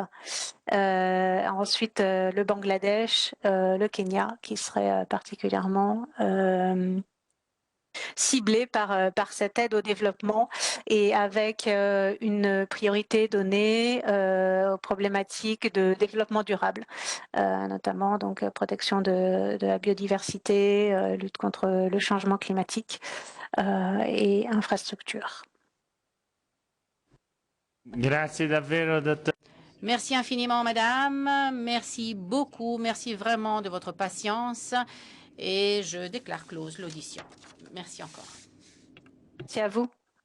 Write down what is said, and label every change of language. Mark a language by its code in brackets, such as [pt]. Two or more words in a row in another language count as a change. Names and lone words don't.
[fr] Ensuite, le Bangladesh, le Kenya, qui serait particulièrement ciblé par cette aide au développement et avec une priorité donnée aux problématiques de développement durable, notamment donc protection de la biodiversité, lutte contre le changement climatique et infrastructure. [it] Grazie davvero, dottor. [fr] Merci infiniment, madame. Merci beaucoup. Merci vraiment de votre patience. Et je déclare close l'audition. Merci encore. Merci à vous.